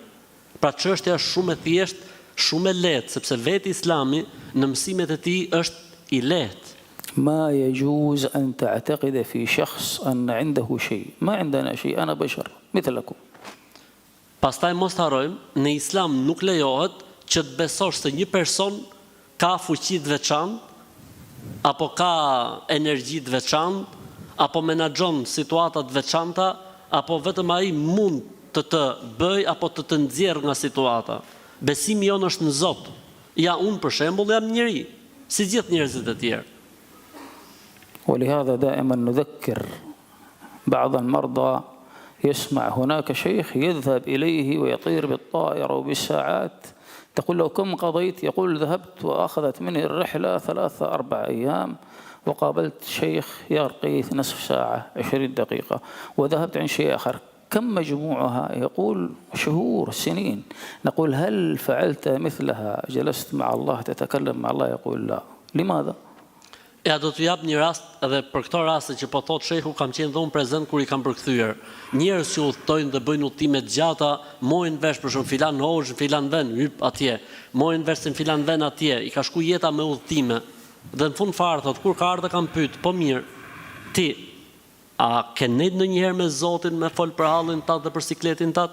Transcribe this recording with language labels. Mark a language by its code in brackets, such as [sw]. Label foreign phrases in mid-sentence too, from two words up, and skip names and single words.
[sq] Pra çështja është shumë e thjeshtë, shumë e lehtë, sepse vetë Islami në mësimet e tij është I lehtë. [ar] ما يجوز أن تعتقد في شخص أن عنده شيء ما عندنا شيء أنا بشر مثلكم. [sq] Pastaj mos të harrojmë, në Islam nuk lejohet që të besosh se një person ka fuqi të veçantë, apo ka energji të veçantë, apo menaxhon situata të veçanta, apo vetëm ai mund të bëj apo të nxjerrë nga situata. Besimi jonë është në Zot. Ja unë për shembull jam njeri, si gjithë njerëzit e tjerë. [ar] ولهذا دائما نذكر بعض المرضى يسمع هناك شيخ يذهب إليه ويطير بالطائرة وبالساعات تقول له كم قضيت؟ يقول ذهبت وأخذت مني الرحلة 3-4 أيام وقابلت شيخ يرقي نصف ساعة 20 دقيقة وذهبت عند شيء آخر كم مجموعها؟ يقول شهور سنين. نقول هل فعلت مثلها جلست مع الله تتكلم مع الله؟ يقول لا. لماذا؟ [sq] Ja do t'ju jap një rast edhe për këto raste që po thot shehu kam qenë dhe unë prezent kur I kam përkthyer. Njerëz që udhtojnë dhe bëjnë udhime të gjata, mojnë vesh për shumë filan hoxh, filan vend, hyp atje, mojnë vesh në filan vend atje, I ka shku jeta me udhëtime. Dhe në fund fare thot kur ka ardhur kam pyet, po mirë, ti a ke nejt ndonjëherë me Zotin me fol për hallin tat dhe për sikletin tat?